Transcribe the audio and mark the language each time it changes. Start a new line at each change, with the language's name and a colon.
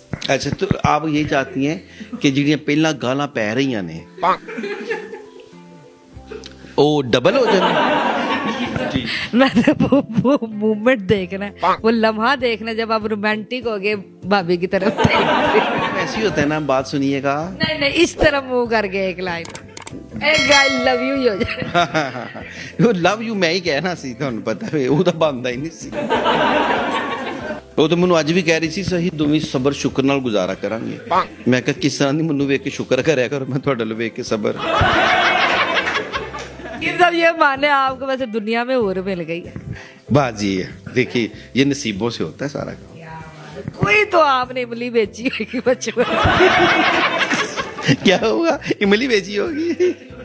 Hindi: अच्छा, तो आप ये चाहती हैं कि
Punjabi: ਜਿਹੜੀਆਂ ਪਹਿਲਾਂ ਗਾਲਾਂ ਪੈ ਰਹੀਆਂ ਨੇ ਉਹ
Hindi: डबल हो जाए? जी, मैं तो वो मूवमेंट देखना है, वो लम्हा देखना जब आप रोमांटिक हो गए भाभी की तरफ। ऐसे ही होता है ना, बात सुनिएगा। नहीं नहीं, इस तरह मूव करके एक लाइन, एक
English: I love you
Hindi: ही हो जाए।
Punjabi: ਉਹ ਲਵ ਯੂ ਮੈਂ ਹੀ ਕਹਿਣਾ ਸੀ, ਤੁਹਾਨੂੰ ਪਤਾ ਹੈ ਉਹ ਤਾਂ ਬੰਦਾ ਹੀ ਨਹੀਂ ਸੀ। ਉਹ ਤਾਂ ਮੈਨੂੰ ਅੱਜ ਵੀ ਕਹਿ ਰਹੀ ਸੀ ਸਹੀ ਦੋਵੇਂ ਸਬਰ ਸ਼ੁਕਰ ਨਾਲ ਗੁਜ਼ਾਰਾ ਕਰਾਂਗੇ। ਮੈਂ ਕਿਹਾ ਕਿਸ ਤਰ੍ਹਾਂ ਦੀ, ਮੈਨੂੰ ਵੇਖ ਕੇ ਸ਼ੁਕਰ ਕਰਿਆ ਕਰੋ, ਮੈਂ ਤੁਹਾਡੇ ਲਈ ਵੇਖ ਕੇ ਸਬਰ।
Hindi: सब ये माने आपको वैसे दुनिया में और मिल गई है। बाजी है, देखिए ये नसीबों से होता है सारा काम। कोई तो आपने इमली बेची होगी बचपन। क्या हुआ, इमली बेची होगी?